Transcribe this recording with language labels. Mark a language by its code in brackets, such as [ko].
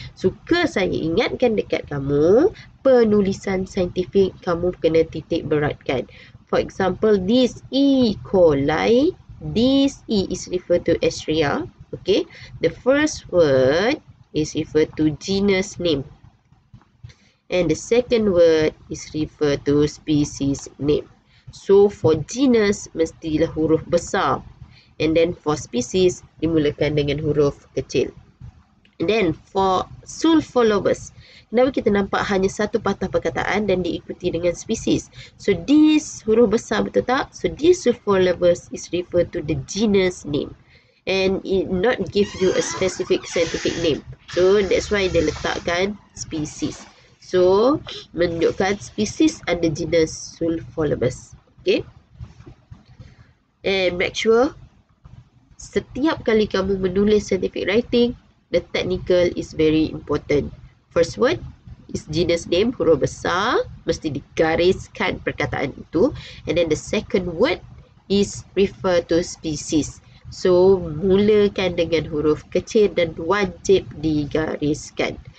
[ms] Suka saya ingatkan dekat kamu, penulisan saintifik kamu kena titik beratkan. [en] For example, this E. coli, this E is referred to Escherichia. Okay, the first word is referred to genus name. And the second word is referred to species name. So for [ms] genus mestilah huruf besar. [en] And then for [ms] species dimulakan dengan huruf kecil. [en] And then for [ms] Sulfolobus, kenapa kita nampak hanya satu patah perkataan dan diikuti dengan species? [en] So this [ms] huruf besar, betul tak? [en] So this Sulfolobus is referred to the genus name. And it not give you a specific scientific name. So that's why [ms] dia letakkan [en] species. [ms] So, menunjukkan spesies ada genus Sulfolobus. Okay. [en] And make sure [ms] setiap kali kamu menulis [en] scientific writing, the technical is very important. First word is genus name, [ms] huruf besar, mesti digariskan perkataan itu. [en] And then the second word is refer to species. [ms] So, mulakan dengan huruf kecil dan wajib digariskan.